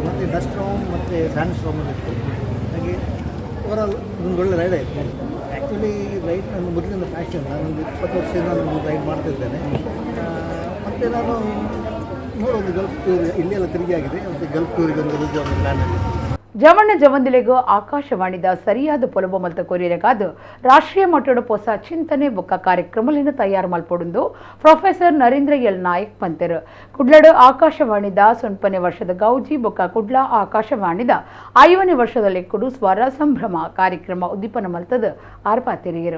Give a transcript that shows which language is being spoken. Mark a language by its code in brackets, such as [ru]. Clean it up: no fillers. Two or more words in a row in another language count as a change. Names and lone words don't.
[kn] ಮತ್ತು [en] dust storm [kn] ಮತ್ತು ಸ್ಯಾಂಡ್ ಸ್ಟ್ರಾಮಲ್ಲಿ ಇತ್ತು. ಹಾಗೆ ಓವರಾಲ್ ಒಂದು ಒಳ್ಳೆ ರೈಡ್ ಆಯಿತು. ಆ್ಯಕ್ಚುಲಿ ರೈಡ್ ನನ್ನ ಮೊದಲಿನ ಪ್ಯಾಷನ್. ನಾನೊಂದು 20 ವರ್ಷದಿಂದ ನಾನು ರೈಡ್ ಮಾಡ್ತಿದ್ದೇನೆ. ಮತ್ತು ನಾನು ನೋಡೋದು [en] Gulf tour [kn] ಇಲ್ಲೆಲ್ಲ ತಿರುಗಿ ಆಗಿದೆ. ಮತ್ತು ಗಲ್ಫ್ ಟೂರಿಗೆ ಒಂದು ಪ್ಲ್ಯಾನಲ್ಲಿ [tcy] ಜವಣ್ಣ ಜವಂದಿಲೆಗೂ ಆಕಾಶವಾಣಿದ ಸರಿಯಾದ ಪೊಲಬ ಮಲ್ತ ಕೊರಿಯರೆಗಾದ ರಾಷ್ಟ್ರೀಯ ಮಟ್ಟದ ಹೊಸ ಚಿಂತನೆ ಬೊಕ್ಕ ಕಾರ್ಯಕ್ರಮಲಿನ ತಯಾರು ಮಲ್ಪೊಡುಂದು ಪ್ರೊಫೆಸರ್ ನರೇಂದ್ರ ಎಲ್ ನಾಯಕ್ ಪಂತೆರು. ಕುಡ್ಲಡು ಆಕಾಶವಾಣಿದ 9ನೇ ವರ್ಷದ ಗೌಜಿ ಬೊಕ್ಕ ಕುಡ್ಲ ಆಕಾಶವಾಣಿದ 5ನೇ ವರ್ಷದ ಲೆಕ್ಕುಡು ಸ್ವರ ಸಂಭ್ರಮ ಕಾರ್ಯಕ್ರಮ ಉದ್ದೀಪನ ಮಲ್ತದ ಆರ್ಪಾತೆರಿಯರು.